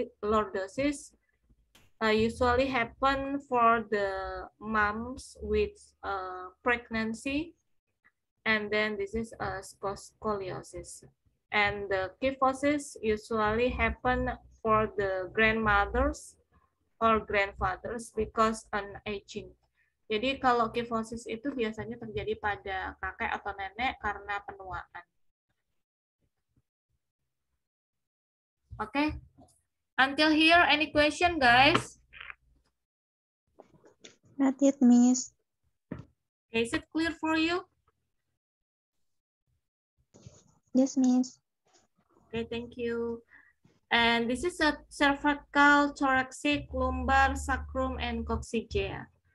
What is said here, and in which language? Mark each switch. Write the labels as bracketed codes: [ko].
[en] Lordosis usually happen for the moms with pregnancy, and then this is a scoliosis. And the kyphosis usually happen for the grandmothers or grandfathers because an aging. [id] Jadi kalau kyphosis itu biasanya terjadi pada kakek atau nenek karena penuaan. [en] Oke, okay. Until here, any question, guys? Not yet, Miss. Okay, is it clear for you? Yes, Miss. Okay, thank you. And this is a cervical, thoracic, lumbar, sacrum, and coccygia.